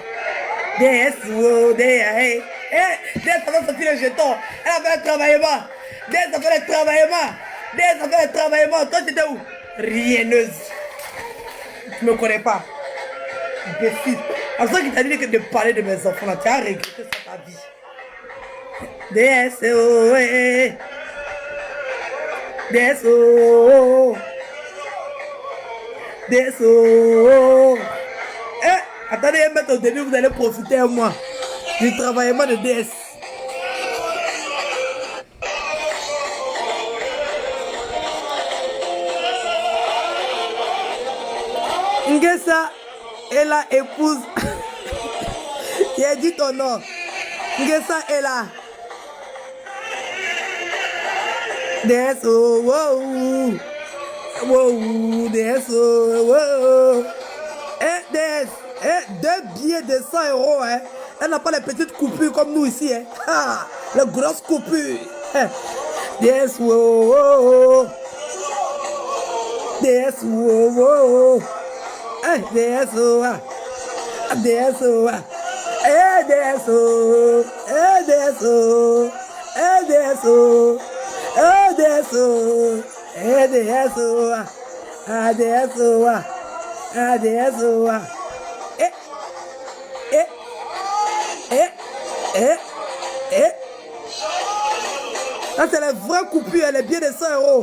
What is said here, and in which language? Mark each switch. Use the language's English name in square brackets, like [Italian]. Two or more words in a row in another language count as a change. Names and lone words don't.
[French] DS, oh, DS, DS, ça va sortir le jeton. Elle a fait le travaillement. DS a fait le travaillement. DS a fait le travaillement. Toi, tu étais où? Rienneuse. Tu me connais pas. Imbécile. En ça qu'il t'a dit que de parler de mes enfants, là, tu as regretté ça ta vie. DS, oh, DS, oh. DS, attendez, mettre au début, vous allez profiter à moi du travaillement de DS. Ngessa est la épouse. Il a dit ton nom. Ngessa est là. DS, oh, wow. Wow, DS, wow. DS, 2 billets de 100 euros, hein. Elle n'a pas les petites coupures comme nous ici, hein. Ah, les grosses coupures. DS, wow. DS, wow. DS, wow. DS, wow. DS, wow. DS, wow. DS, wow. DS, wow. ADSOA, ADSOA, ADSOA. Ça c'est la vraie coupure, elle est bien de 100 euros.